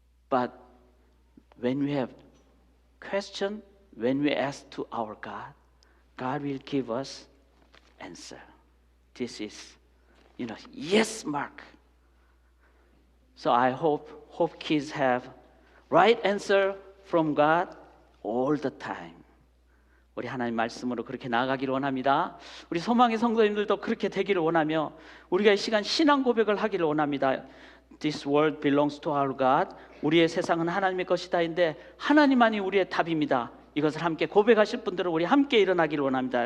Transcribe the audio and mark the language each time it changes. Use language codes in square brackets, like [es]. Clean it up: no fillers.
[en] But when we have question, when we ask to our God, God will give us answer. This is, yes mark. So I hope kids have right answer from God all the time. [ko] 우리 하나님 말씀으로 그렇게 나아가기를 원합니다. 우리 소망의 성도님들도 그렇게 되기를 원하며 우리가 이 시간 신앙 고백을 하기를 원합니다. [en] This world belongs to our God. [ko] 우리의 세상은 하나님의 것이다인데 하나님만이 우리의 답입니다. 이것을 함께 고백하실 분들은 우리 함께 일어나기를 원합니다.